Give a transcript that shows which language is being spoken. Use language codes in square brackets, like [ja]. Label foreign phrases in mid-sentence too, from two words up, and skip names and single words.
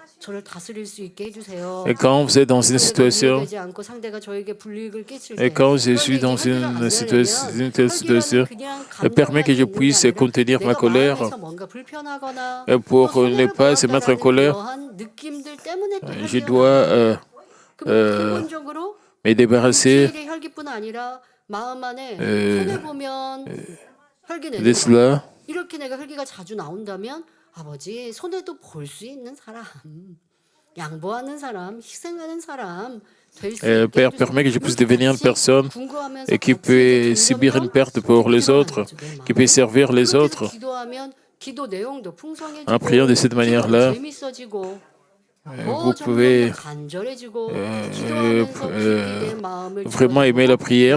[fr] Et quand vous êtes dans une situation, et quand je suis dans une situation, permet que je puisse contenir ma colère et pour ne pas se mettre en colère. Je dois me débarrasser de cela. [ko] 아버지 손에도 볼 수 있는 사람, 양보하는 사람, 희생하는 사람 될 수 있게 [fr] Père, permet que je puisse devenir une personne qui peut subir une perte pour les autres, qui peut servir les autres. En priant de cette manière-là, vous pouvez vraiment aimer la prière.